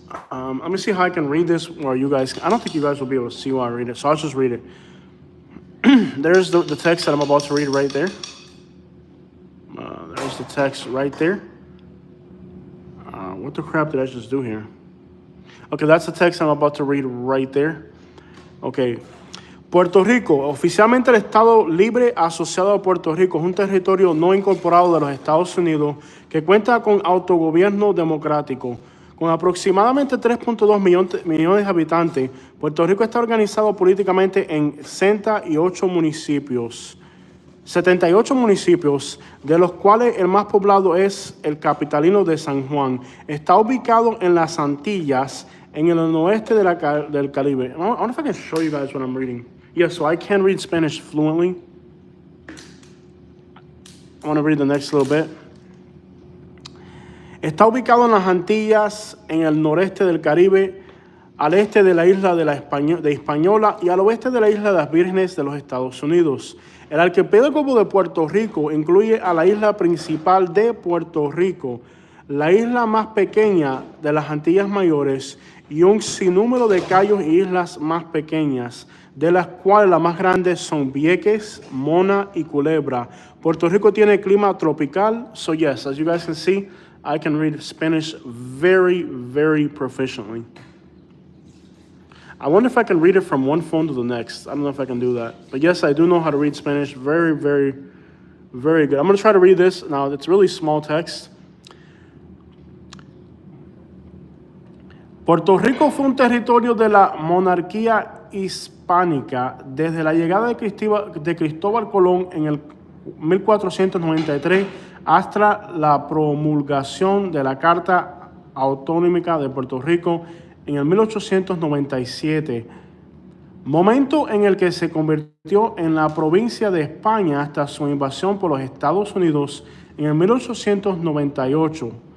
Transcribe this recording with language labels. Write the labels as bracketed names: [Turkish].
[English] Let me see how I can read this or you guys, I don't think you guys will be able to see while I read it, so I'll just read it. There's the text that I'm about to read right there. There's the text right there. What the crap did I just do here? Okay, that's the text I'm about to read right there. Okay. [Spanish] Puerto Rico, oficialmente el Estado Libre Asociado a Puerto Rico, es un territorio no incorporado de los Estados Unidos que cuenta con autogobierno democrático. Con aproximadamente 3.2 millones de habitantes, Puerto Rico está organizado políticamente en 78 municipios. 78 municipios, de los cuales el más poblado es el capitalino de San Juan. Está ubicado en las Antillas, en el noroeste del Caribe. [English] I wonder if I can show you guys what I'm reading. Yeah, so I can read Spanish fluently. I want to read the next little bit. [Spanish] Está ubicado en las Antillas, en el noreste del Caribe, al este de la isla de Hispaniola y al oeste de la isla de las Vírgenes de los Estados Unidos. El archipiélago de Puerto Rico incluye a la isla principal de Puerto Rico, la isla más pequeña de las Antillas Mayores y un sinnúmero de cayos y islas más pequeñas, de las cuales las más grandes son Vieques, Mona y Culebra. Puerto Rico tiene clima tropical, [English] so yes, as you guys can see, I can read Spanish very, very proficiently. I wonder if I can read it from one phone to the next. I don't know if I can do that. But yes, I do know how to read Spanish very, very, very good. I'm going to try to read this. Now, it's really small text. [Spanish] Puerto Rico fue un territorio de la monarquía hispánica desde la llegada de Cristóbal Colón en el 1493 hasta la promulgación de la Carta Autonómica de Puerto Rico en el 1897, momento en el que se convirtió en la provincia de España hasta su invasión por los Estados Unidos en el 1898.